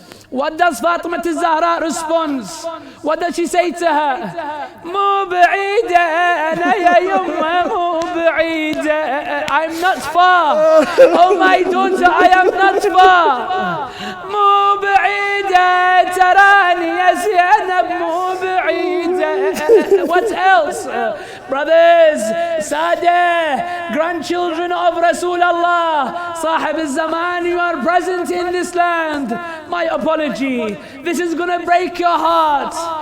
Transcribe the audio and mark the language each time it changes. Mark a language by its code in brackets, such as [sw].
[en] What does Fatima al-Zahra respond? What does she say to her? [ar] مو بعيدة أنا يا يمه مو بعيدة. [en] I'm not far. Oh my daughter, I am not far. [ar] مو بعيدة تراني يا زينب مو بعيدة. [en] What else? Brothers, Sada, grandchildren of Rasulullah, Sahib al-Zaman, you are present in this land. My apology. This is gonna break your heart.